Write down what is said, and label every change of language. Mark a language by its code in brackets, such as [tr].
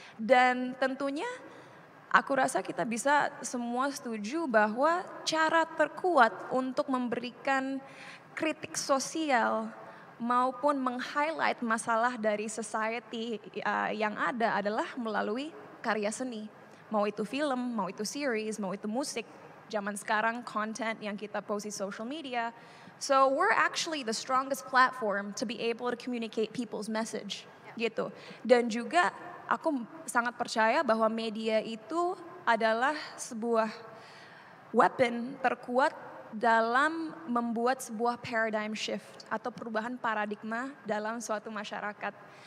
[id] Dan tentunya aku rasa kita bisa semua setuju bahwa cara terkuat untuk memberikan kritik sosial maupun meng-highlight masalah dari society yang ada adalah melalui karya seni. Mau itu film, mau itu series, mau itu musik. Zaman sekarang content yang kita post di social media. [en] So we're actually the strongest platform to be able to communicate people's message. [id] Gitu. Dan juga aku sangat percaya bahwa media itu adalah sebuah weapon terkuat dalam membuat sebuah paradigm shift atau perubahan paradigma dalam suatu masyarakat.